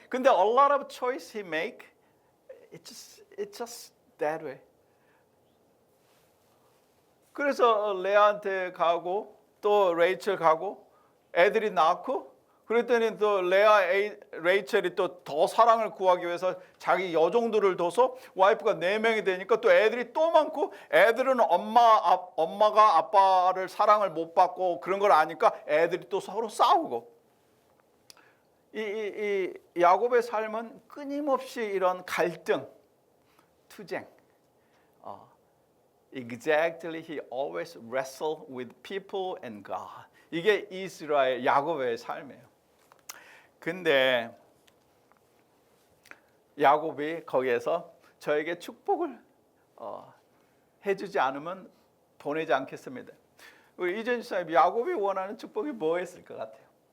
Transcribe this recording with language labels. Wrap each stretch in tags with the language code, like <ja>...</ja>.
<ko>근데</ko> <en>a lot of choice he make, it's just that way.</en> <ko>그래서 레아한테 가고 또 레이첼 가고 애들이 낳고 그랬더니 또 레이첼이 또 더 사랑을 구하기 위해서 자기 여종들을 둬서 와이프가 4명이 되니까 또 애들이 또 많고 애들은 엄마가 아빠를 사랑을 못 받고 그런 걸 아니까 애들이 또 서로 싸우고 이 야곱의 삶은 끊임없이 이런 갈등, 투쟁.</ko> <en>Exactly, he always wrestled with people and God.</en> <ko>이게 이스라엘 야곱의 삶이에요. 근데 야곱이 거기에서 저에게 축복을 해주지 않으면 보내지 않겠습니다. 우리 이전 집사님, 야곱이 원하는 축복이 뭐였을 것 같아요?</ko>